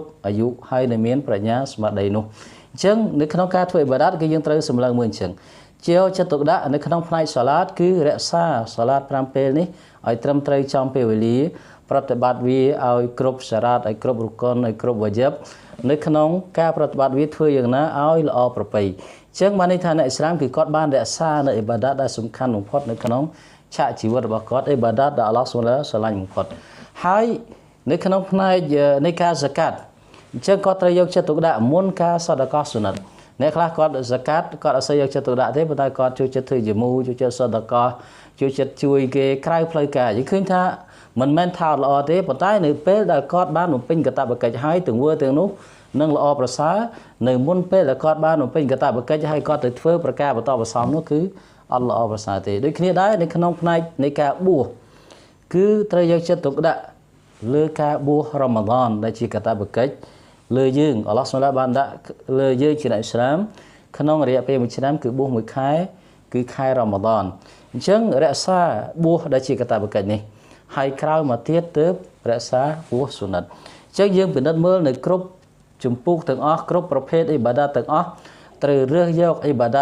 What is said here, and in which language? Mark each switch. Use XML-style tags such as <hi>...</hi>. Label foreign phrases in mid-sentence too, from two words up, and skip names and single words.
<km>អាយុហើយដែលមានប្រាជ្ញាស្មារតីនោះអញ្ចឹងនៅក្នុងការធ្វើអ៊ីបាដាតគឺយើងត្រូវសម្លឹងមើលអញ្ចឹងជាចិត្តទុកដាក់នៅក្នុងផ្នែកសាឡាតគឺរក្សាសាឡាត5ពេលនេះឲ្យត្រឹមត្រូវចំពេលវេលាប្រតិបត្តិវាឲ្យគ្រប់សារ៉ាតឲ្យគ្រប់រុកុនឲ្យគ្រប់វ៉ាជីបនៅក្នុងការប្រតិបត្តិវាធ្វើយ៉ាងណាឲ្យល្អប្រពៃអញ្ចឹងបានន័យថាអ្នកអ៊ីស្លាមគឺគាត់បានរក្សានៅ អ៊ីបាដាតដែលសំខាន់បំផុតនៅក្នុងឆាកជីវិតរបស់គាត់អ៊ីបាដាតដែលអល់ឡោះ</km> <ar>سبحانه وتعالى</ar> <km>ស្រឡាញ់បំផុតហើយនៅក្នុងផ្នែកនៃការហ្សាកាតអញ្ចឹងគាត់ត្រូវយកចិត្តទុកដាក់មុនការសដកោសុណាត់អ្នកខ្លះគាត់ហ្សាកាតគាត់អត់សូវយកចិត្តទុកដាក់ទេប៉ុន្តែគាត់ជួយចិត្តធ្វើជាមូជួយចិត្តសដកោជួយចិត្តជួយគេក្រៅផ្លូវការយើងឃើញថាមិនមែនថាល្អទេប៉ុន្តែនៅពេល ដែលគាត់បានបំពេញកាតព្វកិច្ចហើយទង្វើទាំងនោះនឹងល្អប្រសើរនៅមុនពេលដែលគាត់បានបំពេញកាតព្វកិច្ចហើយគាត់ទៅធ្វើប្រការបន្តបន្សំនោះគឺអត់ល្អប្រសើរទេដូចគ្នាដែរនៅក្នុងផ្នែកនៃការបួសគឺត្រូវយកចិត្តទុកដាក់លើការបួសរ៉ា ម៉ាឌនដែលជាកាតព្វកិច្ចលើយើងអល់ឡោះ</km> <ar>سبحانه وتعالى</ar> <km>បានដាក់លើយើងជាអ្នកឥស្លាមក្នុងរយៈពេល1ឆ្នាំគឺបួស1ខែគឺខែរ៉ាម៉ាឌនអញ្ចឹងរក្សាបួសដែលជាកាតព្វកិច្ចនេះ ហើយក្រោយមកទៀតទើបរក្សាបួសសុណាត់អញ្ចឹងយើងពិនិត្យមើលនៅគ្រប់ចម្ពោះទាំងអស់គ្រប់ប្រភេទអ៊ីបាដាតទាំងអស់ត្រូវរើសយកអ៊ីបាដាត</km>